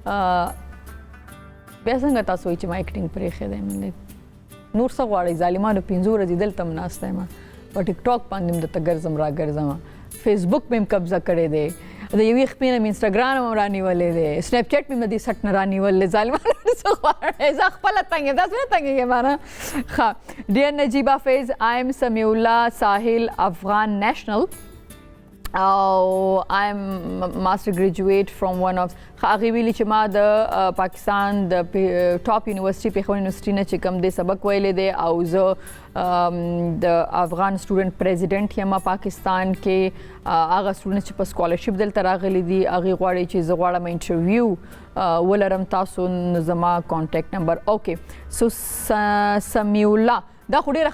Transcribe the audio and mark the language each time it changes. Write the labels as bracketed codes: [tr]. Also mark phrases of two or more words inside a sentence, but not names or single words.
[ps] بیا څنګه تاسو وایئ چې ما ایکټینګ پرېښی دی نور څه غواړئ ظالمانو 5 ورځې دلته هم ناسته یم په ټیک ټاک باندې هم درته ګرځم را ګرځم فیسبوک مې هم قبضه کړی دی د یوې خپې نه مې انسټاګرام هم رانیولی دی سنیپ چیټ مې د دې سټ نه رانیولی ظالمانو څه غواړئ زه خپله تنګ یم تاسو نه تنګېږئ ما نه ښه ډیر نجیبه فیض [en] I am [ps] سمیع الله ساحل افغان نیشنل او [en] I am master graduate from one of [ps] هغې ویلي چې ما د پاکستان د [en] top university [ps] پېښور یونیورسټي نه چې کوم دی سبق ویلی دی او زه د [en] Afghan student president [ps] یم پاکستان کې هغه سټوډنټ چې په سکالرشپ دلته راغلي دي هغې غواړي چې زه غواړم انټرویو ولرم تاسو زما [en] contact number [ps] اوکې سو سمیع الله دا خو ډېره